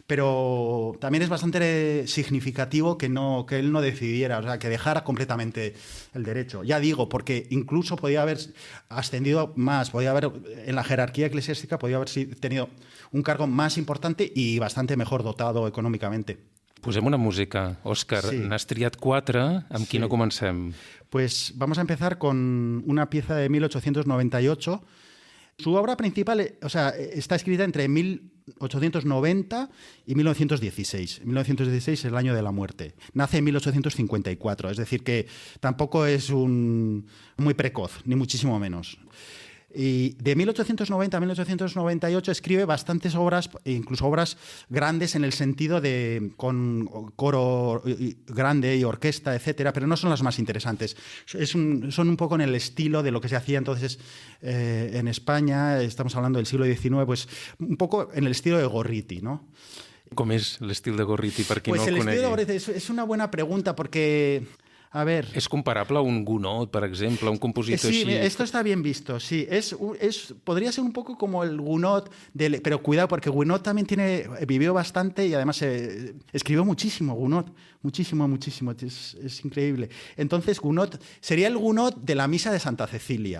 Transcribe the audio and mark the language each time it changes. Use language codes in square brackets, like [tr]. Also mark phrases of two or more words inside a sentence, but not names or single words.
[es] Pero también es bastante significativo que él no decidiera, o sea, que dejara completamente el derecho. Ya digo, porque incluso podía haber ascendido más, podía haber, en la jerarquía eclesiástica, podía haber tenido un cargo más importante y bastante mejor dotado económicamente. [ca] Posem una música. Òscar, Sí. n'has triat 4, amb quina comencem? [es] Pues vamos a empezar con una pieza de 1898. Su obra principal, o sea, está escrita entre 1890 y 1916. 1916 es el año de la muerte. Nace en 1854, es decir, que tampoco es muy precoz, ni muchísimo menos. Y de 1890 a 1898 escribe bastantes obras, incluso obras grandes en el sentido de con coro grande y orquesta, etcétera, pero no son las más interesantes. Son un poco en el estilo de lo que se hacía entonces en España, estamos hablando del siglo XIX, pues un poco en el estilo de Gorriti, ¿no? [ca] Com és l'estil de Gorriti, per qui [es] Pues [ca] no el el conegui? [es] estilo de Gorriti es una buena pregunta porque... A ver... [ca] És comparable a un Gounod, per exemple, un compositor [es] Sí, [ca] així? [es] esto está bien visto, sí. Podría ser un poco como el Gounod, pero cuidado, porque Gounod también vivió bastante y además escribió muchísimo, Gounod, muchísimo. Es increíble. Entonces, Gounod sería el Gounod de la Misa de Santa Cecilia.